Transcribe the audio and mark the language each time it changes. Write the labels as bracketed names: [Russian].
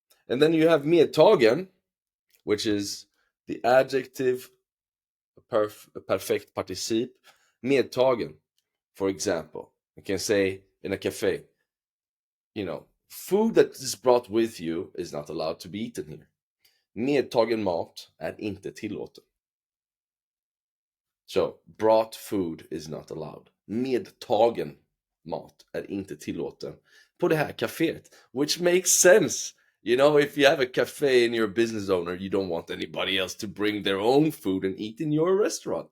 [English] And then you have medtagen, which is the adjective perfect particip. Medtagen, for example. You can say in a cafe, you know, food that is brought with you is not allowed to be eaten here. [Swedish] Medtagen mat är inte tillåten. [English] So, brought food is not allowed. [Swedish] Medtagen mat är inte tillåten på det här kaféet. [English] Which makes sense. You know, if you have a cafe and you're a business owner, you don't want anybody else to bring their own food and eat in your restaurant.